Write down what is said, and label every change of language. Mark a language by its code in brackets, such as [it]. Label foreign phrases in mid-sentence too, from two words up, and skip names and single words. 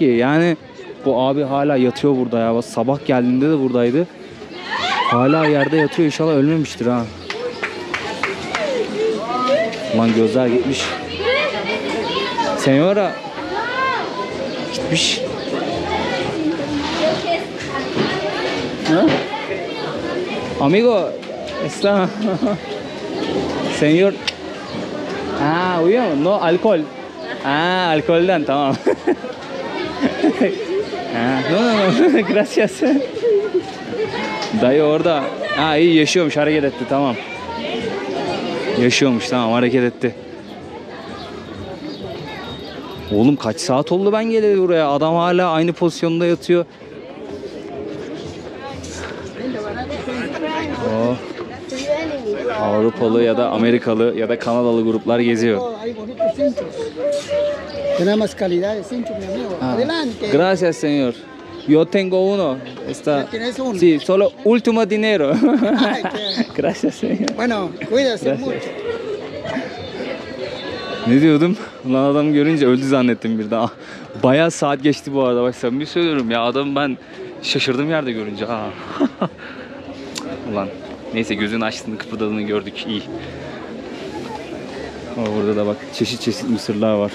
[tr] Yani bu abi hala yatıyor burada ya. Sabah geldiğinde de buradaydı. Hala yerde yatıyor. İnşallah ölmemiştir ha. Ulan gözler gitmiş. Señora gitmiş. [es] ¿No? Amigo, está. Señor. [tr] Uyuyor mu? No, alkol. Alkolden tamam. [es] No. Gracias. [tr] Dayı orada. İyi yaşıyormuş, hareket etti, tamam. Yaşıyormuş, tamam, hareket etti. Oğlum kaç saat oldu ben geleli buraya. Adam hala aynı pozisyonda yatıyor. Avrupalı ya da Amerikalı ya da Kanadalı gruplar geziyor. [es] Tenemos calidad de cincho, mi amigo. Adelante. Gracias, señor. Yo tengo uno. Está. ¿Tienes uno? Sí, solo último dinero. Gracias, señor. Bueno, cuídese mucho. [tr] Ne diyordum? Ulan adamı görünce öldü zannettim bir daha. Bayağı saat geçti bu arada. Bak samimi söylüyorum ya, adamı ben şaşırdım yerde görünce. Ulan neyse, gözünü açtığını, kıpırdadığını gördük, iyi. Burada da bak çeşit çeşit mısırlar var.